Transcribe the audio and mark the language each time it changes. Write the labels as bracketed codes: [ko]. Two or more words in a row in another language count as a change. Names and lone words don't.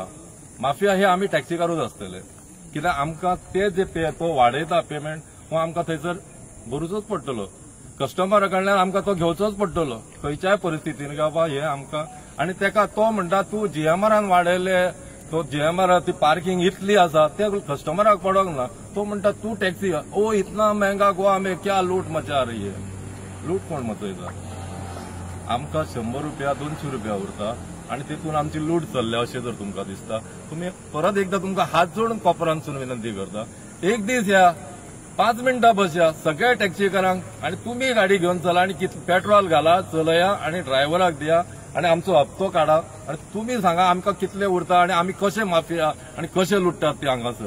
[kok] माफिया हे आमी टॅक्सीकारूच आसतले. कित्याक आमकां ते जे तो वाडयता पेमेंट हो आमकां थंयसर भरूचोच पडटलो. कस्टमरा कडल्यान आमकां तो घेवचोच पडटलो खंयच्याय परिस्थितीन. बाबा हे आमकां आणि तेका तो म्हणटा तूं जीएमआरान वाडयले, तो जीएमआर ती पार्किंग इतली आसा ते कस्टमराक पडोंक ना. तो म्हणटा तूं [hi] टॅक्सी ओ इतना महंगा गोवा में क्या लूट मचा रही है. [kok] लूट कोण मचयता? आमकां 100 रुपया 200 रुपया उरता आणि तितून आमची लूट चल्ल्या अशें जर तुमकां दिसता तुम्ही परत एकदा तुमकां हात जोडून कोपरांतसून विनंती करता, एक दीस या 5 मिनटां बसया सगळ्या टॅक्सीकारांक आणि तुम्ही गाडी घेवन चला आणि पेट्रोल घाला, चलया आणि ड्रायव्हराक दिया आणि आमचो हप्तो काढा आणि तुम्ही सांगा आमकां कितले उरता आणि आमी कशे माफिया आणि कशे लुटतात ते हांगासर.